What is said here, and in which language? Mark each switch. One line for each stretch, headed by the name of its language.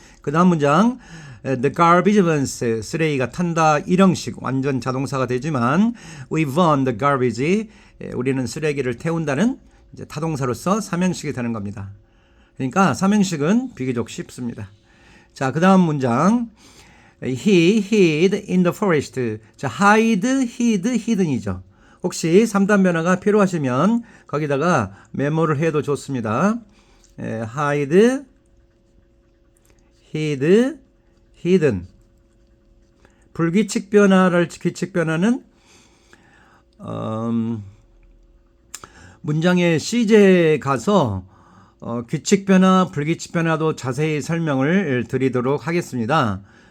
Korean: 그 다음 문장
English: the garbage vans,
Korean: 쓰레기가 탄다, 1형식 완전 자동사가 되지만
English: we burn the garbage,
Korean: 우리는 쓰레기를 태운다는 이제 타동사로서 3형식이 되는 겁니다. 그러니까 3형식은 비교적 쉽습니다. 자, 그 다음 문장
English: he hid in the forest.
Korean: 자,
English: hide, hid, hidden
Korean: 이죠. 혹시 3단 변화가 필요하시면 거기다가 메모를 해도 좋습니다.
English: hide, hid, hidden.
Korean: 불규칙 변화를, 규칙 변화는 문장의 시제에 가서 규칙 변화, 불규칙 변화도 자세히 설명을 드리도록 하겠습니다.